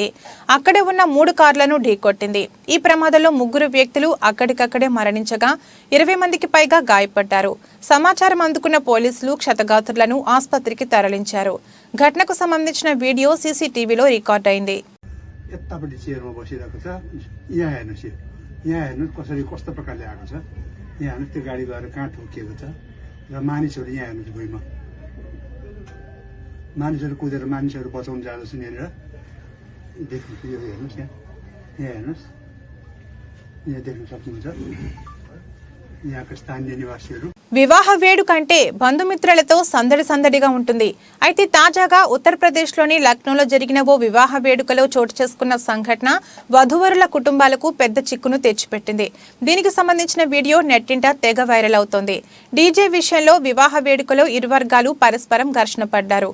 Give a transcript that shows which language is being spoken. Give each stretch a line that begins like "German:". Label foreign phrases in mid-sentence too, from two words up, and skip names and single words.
Telugu: అక్కడే ఉన్న 3 కార్లను ఢీకొట్టింది. ఈ ప్రమాదంలో 3 వ్యక్తులు అక్కడికక్కడే మరణించగా 20 మందికి పైగా గాయపడ్డారు. సమాచారం అందుకున్న పోలీసులు క్షతగాత్రులను ఆసుపత్రికి తరలించారు. ఘటనకు సంబంధించిన వీడియో సీసీటీవీలో రికార్డ్ అయింది.
Nepali: यहाँ हेर्नुहोस् त्यो गाडी गएर कहाँ ठोकिएको छ र मानिसहरू यहाँ हेर्नुहोस् भुइँमा मानिसहरू कुदेर मानिसहरू बचाउन जाँदैछन् यहाँनिर देख्नुहोस् यो हेर्नुहोस् यहाँ हेर्नुहोस् यहाँ देख्न सक्नुहुन्छ यहाँका स्थानीय निवासीहरू.
Telugu: వివాహ వేడుకంటే బంధుమిత్రులతో సందడిగా ఉంటుంది. అయితే తాజాగా ఉత్తరప్రదేశ్లోని లక్నోలో జరిగిన ఓ వివాహ వేడుకలో చోటు చేసుకున్న సంఘటన వధూవరుల కుటుంబాలకు పెద్ద చిక్కును తెచ్చిపెట్టింది. దీనికి సంబంధించిన వీడియో నెట్టింట తెగ వైరల్ అవుతోంది. డీజే విషయంలో వివాహ వేడుకలో 2 వర్గాలు పరస్పరం ఘర్షణ పడ్డారు.